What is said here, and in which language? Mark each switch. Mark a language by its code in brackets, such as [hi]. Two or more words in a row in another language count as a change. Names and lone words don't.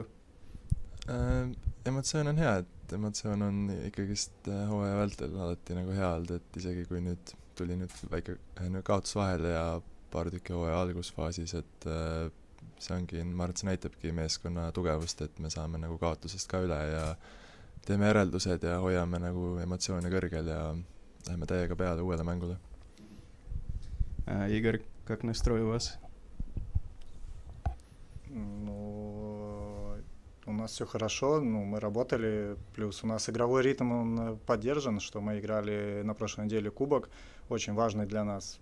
[et] Emotsioon on hea, et emotsioon on ikkagist hooaja vältel alati nagu hea olnud, et isegi kui nüüd tuli nüüd väike kaotus vahele ja paar tükki hooaja algusfaasis, et see ongi, ma arvan, et see näitabki meeskonna tugevust, et me saame nagu kaotusest ka üle ja teeme järeldused ja hoiame nagu emotsioone kõrgel ja läheme täiega peale uuele mängule. [ru] Игорь, как настрой у вас? У нас все хорошо, мы работали, плюс у нас игровой ритм он поддержан, что мы играли на прошлой неделе кубок, очень важный для нас.